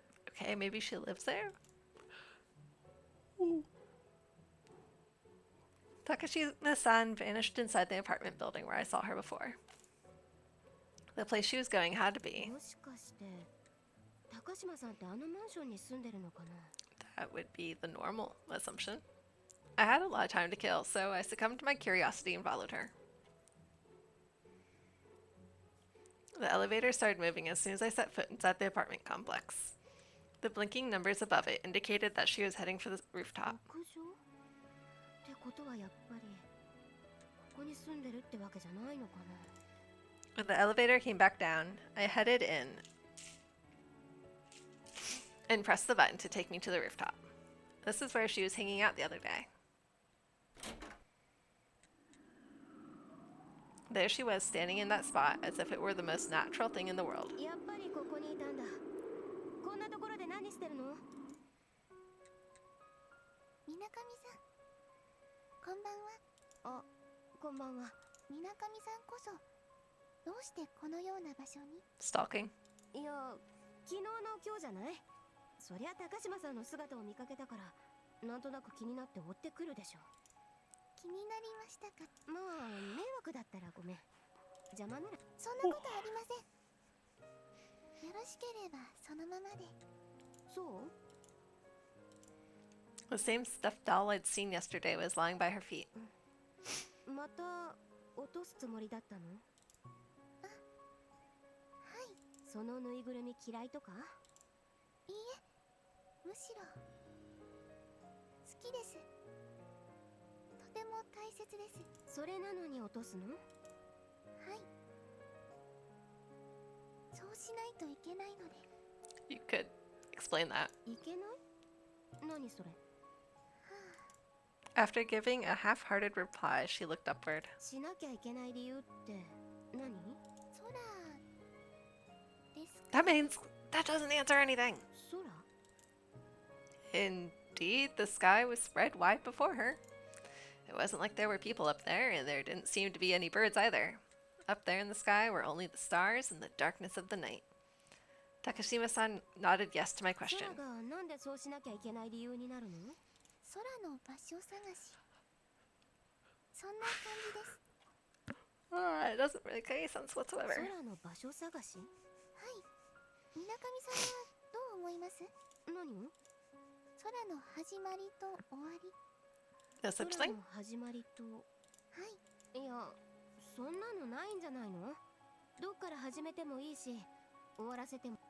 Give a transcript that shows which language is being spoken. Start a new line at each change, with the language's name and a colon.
English: Okay, maybe she lives there? Takashima-san vanished inside the apartment building where I saw her before. The place she was going had to be.
Japanese: もしかして高島さんってあのマンションに住んでるのかな？
English: That would be the normal assumption. I had a lot of time to kill, so I succumbed to my curiosity and followed her. The elevator started moving as soon as I set foot inside the apartment complex. The blinking numbers above it indicated that she was heading for the rooftop.
Japanese: 屋上ってことはやっぱりここに住んでるってわけじゃないのかな？
English: When the elevator came back down, I headed in and pressed the button to take me to the rooftop. This is where she was hanging out the other day. There she was, standing in that spot as if it were the most natural thing in the world.
Japanese: やっぱりここにいたんだ。こんなところで何してるの？水上さん、こんばんは。あ、こんばんは。水上さんこそどうしてこのような場所に？
English: Stalking.
Japanese: いや、昨日の今日じゃない？そりゃ高島さんの姿を見かけたからなんとなく気になって追ってくるでしょ。気になりましたか？まあ迷惑だったらごめん。邪魔なら。そんなことありません。よろしければそのままで。そう？
English: The same stuffed doll I'd seen yesterday was lying by her feet.
Japanese: また落とすつもりだったの？はい。そのぬいぐるみ嫌いとか？いいえ、むしろ好きです。とても大切です。それなのに落とすの？はい。そうしないといけないので。
English: You could explain that.
Japanese: いけない？何それ？
English: After giving a half-hearted reply, she looked upward.
Japanese: しなきゃいけない理由って何？空ですか？
English: That means that doesn't answer anything.
Japanese: 空？
English: Indeed, the sky was spread wide before her. It wasn't like there were people up there, and there didn't seem to be any birds either. Up there in the sky were only the stars and the darkness of the night. Takashima-san nodded yes to my question.
Japanese: 空がなんでそうしなきゃいけない理由になるの？空の場所探し。そんな感じです。
English: It doesn't really make any sense whatsoever.
Japanese: 空の場所探し？はい。水上さんはどう思います？何を？空の始まりと終わり。
English: No such
Japanese: 空
English: thing?
Japanese: の始まりと。はい。いや、そんなのないんじゃないの？どっから始めてもいいし、終わらせても。